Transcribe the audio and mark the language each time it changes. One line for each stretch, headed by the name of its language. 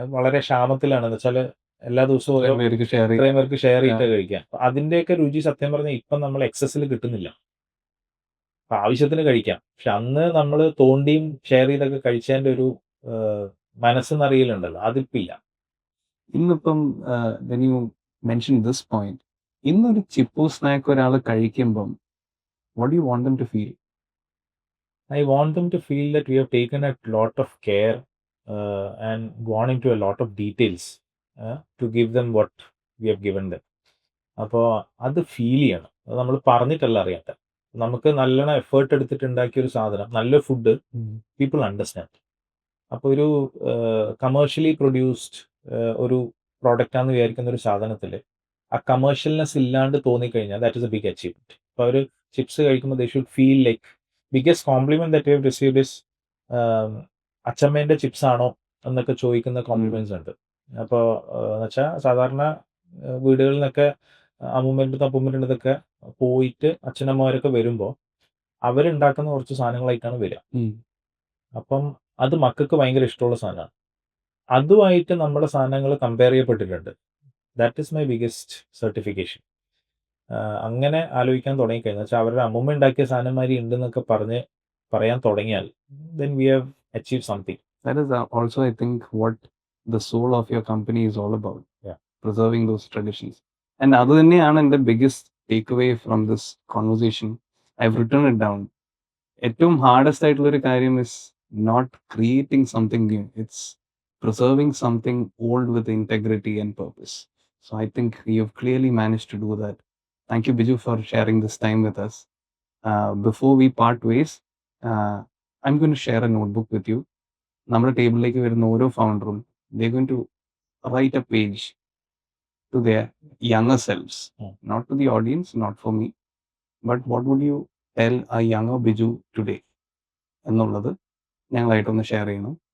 Malayalam: അത് വളരെ ക്ഷാമത്തിലാണ്. എന്ന് വെച്ചാൽ എല്ലാ ദിവസവും ഇത്രയും പേർക്ക് ഷെയർ ചെയ്തിട്ട് കഴിക്കുക. അതിൻ്റെയൊക്കെ രുചി സത്യം പറഞ്ഞാൽ ഇപ്പം നമ്മൾ എക്സസിൽ കിട്ടുന്നില്ല. അപ്പം ആവശ്യത്തിന് കഴിക്കാം. പക്ഷെ അന്ന് നമ്മൾ തോണ്ടിയും ഷെയർ ചെയ്തൊക്കെ കഴിച്ചതിൻ്റെ ഒരു മനസ്സെന്നറിയലുണ്ടല്ലോ, അതിപ്പില്ല.
English: ഇന്നിപ്പം when you mention this point,
Malayalam: ഇന്നൊരു ചിപ്പു സ്നാക്ക് ഒരാൾ കഴിക്കുമ്പം
English: what do you want them to feel? I want them to feel that we have taken a lot of care and gone into a lot of details to give them what we have given them.
Malayalam: അപ്പോൾ അത് feel ചെയ്യണം. അത് നമ്മൾ പറഞ്ഞിട്ടല്ല അറിയാത്ത. നമുക്ക് നല്ലോണം effort എടുത്തിട്ട് ഉണ്ടാക്കിയ ഒരു സാധനം, നല്ല ഫുഡ്, പീപ്പിൾ അണ്ടർസ്റ്റാൻഡ്. അപ്പോൾ ഒരു കമേഴ്ഷ്യലി പ്രൊഡ്യൂസ്ഡ് ഒരു പ്രോഡക്റ്റ് ആണെന്ന് വിചാരിക്കുന്ന ഒരു സാധനത്തിൽ ആ കമേഴ്ഷ്യൽനെസ് ഇല്ലാണ്ട് തോന്നിക്കഴിഞ്ഞാൽ
English: That is a big achievement. അപ്പോൾ അവർ chips കഴിക്കുമ്പോൾ they should feel like biggest compliment that you have received is
Malayalam: അച്ചമ്മേന്റെ chips ആണോ എന്നൊക്കെ ചോദിക്കുന്ന കോംപ്ലിമെന്റ്സ് ഉണ്ട്. അപ്പോൾ എന്ന് വെച്ചാൽ സാധാരണ വീടുകളിൽ നിന്നൊക്കെ അമ്മൂമ്മേൻ്റെ അടുത്ത് അപ്പൂമ്മേൻ്റെ അടുത്തൊക്കെ പോയിട്ട് അച്ഛനമ്മമാരൊക്കെ വരുമ്പോൾ അവരുണ്ടാക്കുന്ന കുറച്ച് സാധനങ്ങളായിട്ടാണ് വരിക. അപ്പം അത് മക്കൾക്ക് ഭയങ്കര ഇഷ്ടമുള്ള സാധനമാണ്. അതുമായിട്ട് നമ്മുടെ സാധനങ്ങൾ കമ്പയർ ചെയ്യപ്പെട്ടിട്ടുണ്ട്. That is my biggest certification. അങ്ങനെ ആലോചിക്കാൻ തുടങ്ങിക്കഴിഞ്ഞാൽ വെച്ചാൽ അവരുടെ അമ്മൂമ്മ ഉണ്ടാക്കിയ സാധനമാതിരി ഉണ്ടെന്നൊക്കെ പറയാൻ തുടങ്ങിയാൽ
English: then we have achieved something. That is also, I think, what the soul of your company is all about. Yeah. Preserving those traditions. And
Malayalam: അത് തന്നെയാണ് എൻ്റെ
English: Biggest takeaway from this conversation. I have written it down.
Malayalam: ഏറ്റവും hardest ആയിട്ടുള്ളൊരു കാര്യം
English: Is not creating something new. It's preserving something old with integrity and purpose. So I think you have clearly manage to do that. Thank you Biju for sharing this time with us. Before we part ways, I'm going to share a notebook with you.
Malayalam: നമ്മുടെ ടേബിളിലേക്ക് വരുന്ന ഓരോ ഫൗണ്ടറും
English: they're going to write a page to their younger selves, not to the audience, not for me, but what would you tell a younger Biju today
Malayalam: എന്നുള്ളത് ഞങ്ങളായിട്ടൊന്ന് share ചെയ്യണം.